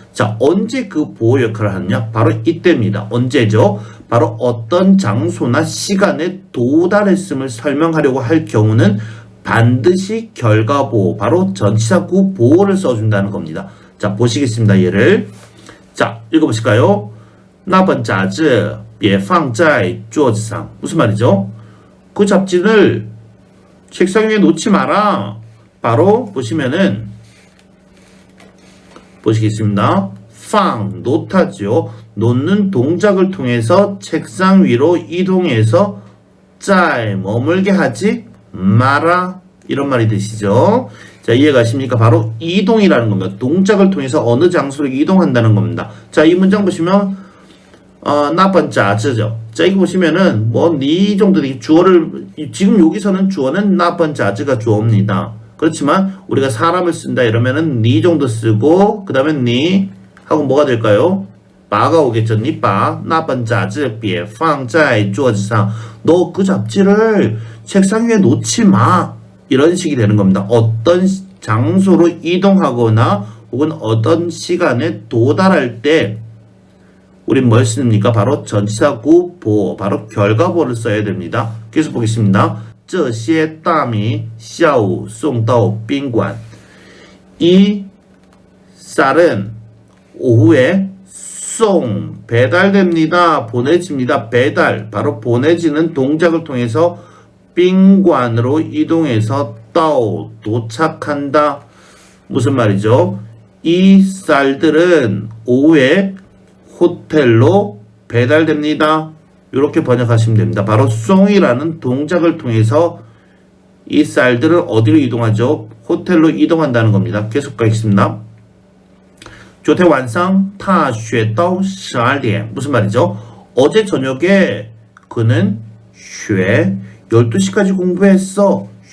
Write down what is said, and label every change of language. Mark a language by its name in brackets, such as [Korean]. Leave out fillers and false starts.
[Korean] 자, 언제 그 보호 역할을 하느냐? 바로 이때입니다. 언제죠? 바로 어떤 장소나 시간에 도달했음을 설명하려고 할 경우는 반드시 결과보호, 바로 전치사구 보호를 써준다는 겁니다. 자, 보시겠습니다. 얘를. 자, 읽어보실까요? [Chinese] 那本杂志别放在桌子上 [Korean] 무슨 말이죠? 그 잡지를 책상 위에 놓지 마라. 바로 보시면은 보시겠습니다. 放 놓다죠. 놓는 동작을 통해서 책상 위로 이동해서 在 머물게 하지 마라. 이런 말이 되시죠? 자, 이해가십니까? 바로 이동이라는 겁니다. 동작을 통해서 어느 장소로 이동한다는 겁니다. 자, 이 문장 보시면 [Chinese] 那本杂志 [Korean] 죠. 자, 이거 보시면은 이 정도 주어를 지금 여기서는 주어는 [Chinese] 那本杂志 [Korean] 가 주어입니다. 그렇지만 우리가 사람을 쓴다 이러면은 니 정도 쓰고 그 다음에 니 하고 뭐가 될까요? 바가 오겠죠. 니 바. [Chinese] 那本杂志别放在桌子上. [Korean] 너 그 잡지를 책상 위에 놓지 마. 이런 식이 되는 겁니다. 어떤 장소로 이동하거나 혹은 어떤 시간에 도달할 때 우린 뭘 씁니까? 바로 전치사구 보호, 바로 결과보호를 써야 됩니다. 계속 보겠습니다. [Chinese] 这些大米下午送到宾馆. [Korean] 이 쌀은 오후에 송 배달됩니다. 보내집니다. 배달 바로 보내지는 동작을 통해서 宾馆으로 이동해서 따오 도착한다. 무슨 말이죠? 이 쌀들은 오후에 호텔로 배달됩니다. 이렇게 번역하시면 됩니다. 바로 송이라는 동작을 통해서 이 쌀들은 어디로 이동하죠? 호텔로 이동한다는 겁니다. 계속 가겠습니다. [Chinese] 昨天晚上他学到12点 [Korean] 무슨 말이죠? 어제 저녁에 그는 学 12시까지 공부했어.